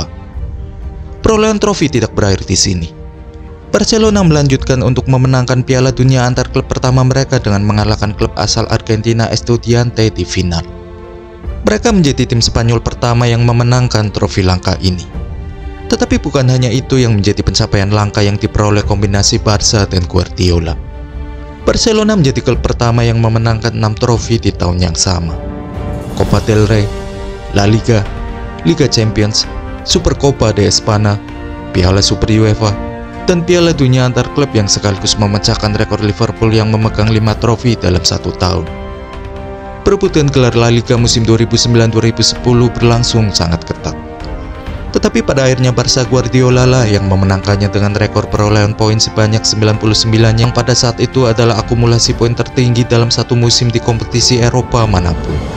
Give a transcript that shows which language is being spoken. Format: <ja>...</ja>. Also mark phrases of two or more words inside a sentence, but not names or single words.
<id>Perolehan trofi tidak berakhir di sini. Barcelona melanjutkan untuk memenangkan Piala Dunia antar klub pertama mereka dengan mengalahkan klub asal Argentina Estudiantes di final. Mereka menjadi tim Spanyol pertama yang memenangkan trofi langka ini. Tetapi bukan hanya itu yang menjadi pencapaian langka yang diperoleh kombinasi Barca dan Guardiola. Barcelona menjadi klub pertama yang memenangkan 6 trofi di tahun yang sama. Copa del Rey, La Liga, Liga Champions, Supercopa de España, Piala Super UEFA, dan Piala Dunia antar klub yang sekaligus memecahkan rekor Liverpool yang memegang 5 trofi dalam satu tahun. Perebutan gelar La Liga musim 2009-2010 berlangsung sangat ketat. Tetapi pada akhirnya Barca Guardiola lah yang memenangkannya dengan rekor perolehan poin sebanyak 99 yang pada saat itu adalah akumulasi poin tertinggi dalam satu musim di kompetisi Eropa manapun.</id>